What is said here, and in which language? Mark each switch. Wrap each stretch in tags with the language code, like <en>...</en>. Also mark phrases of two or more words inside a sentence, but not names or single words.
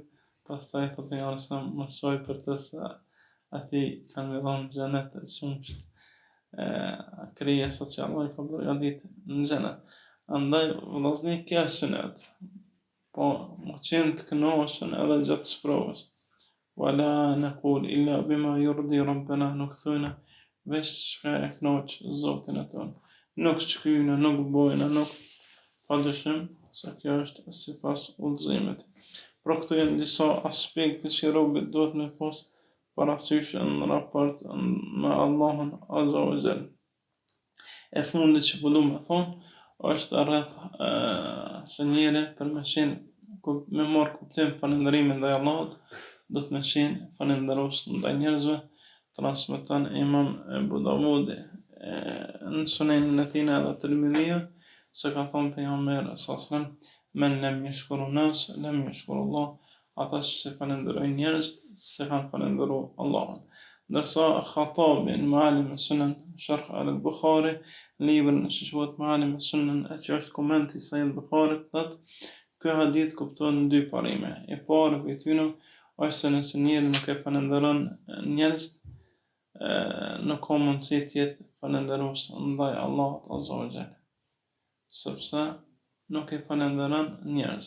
<sq>Pastaj thot ja sa mësoj për të se ati kanë më dhënë xhenet e qumsht krijesat që Allah i ka përgatitur në xhenet. Andaj vëllazëni kjo është sunet, po më qenë të kënaqur edhe gjatë sprovës.</sq> <ar>ولا نقول إلا بما يرضي ربنا,</ar> <sq>nuk thojna veç çka e kënaq Zotin e ton. Nuk shkyjna, nuk bojna, nuk padyshim se kjo është sipas udhëzimit. Por këto janë disa aspekte që robi duhet me pas parasysh në raport me Allahun</sq> <ar>عز وجل.</ar> <sq>E fundit që po du me thonë është rreth se njëri për me qenë me marrë kuptim falënderimin ndaj Allahut, do të me qenë falënderues ndaj njerëzve, transmeton Imam Abu Dawudi në sunenin e tij edhe Tirmidhiu se ka thonë pejgamberi</sq> <ar>صلى الله عليه وسلم من لم يشكر الناس لم يشكر الله,</ar> <sq>ata që se falenderojnë njerëzit se kanë falenderuar Allahun. Ndërsa Khatabi në Ma'alim as-Sunan Sharh al-Bukhari, librin që quhet Ma'alim as-Sunan, që është koment i Sahih al-Bukharit, thotë ky hadith kupton në dy parime. E para prej tyre është se nëse njeriu nuk e falenderon njerëzit, nuk ka mundësi të jetë falënderues ndaj Allahut</sq> <ar>عز وجل,</ar> <sq>sepse nuk e falenderon njerëzit.</sq>